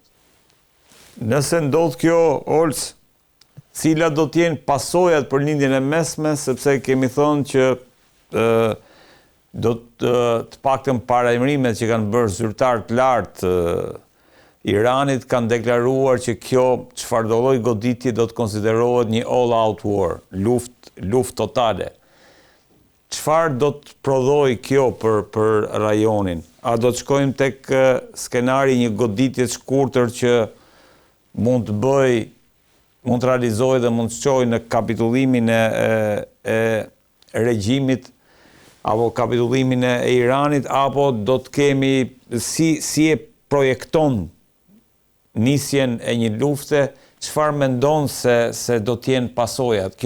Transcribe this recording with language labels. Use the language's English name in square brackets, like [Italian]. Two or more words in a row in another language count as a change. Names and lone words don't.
[Albanian] Nëse ndodh kjo, Olc, cila do të jenë pasojat për lindjen e mesme, sepse kemi thonë që do të paktën parajmërimet që kanë bërë zyrtar të lartë Iranit kanë deklaruar që kjo çfarëdo lloj goditje do të konsiderohet një [English] all-out war, [Albanian] luftë totale. Çfarë do të prodhoj kjo për rajonin? A do të shkojmë tek skenari një goditje të shkurtër që mund të realizojë dhe mund të shkojë në kapitullimin e regjimit apo kapitullimin e Iranit, apo do të kemi, si e projekton nisjen e një lufte, çfarë mendon se do të jenë pasojat?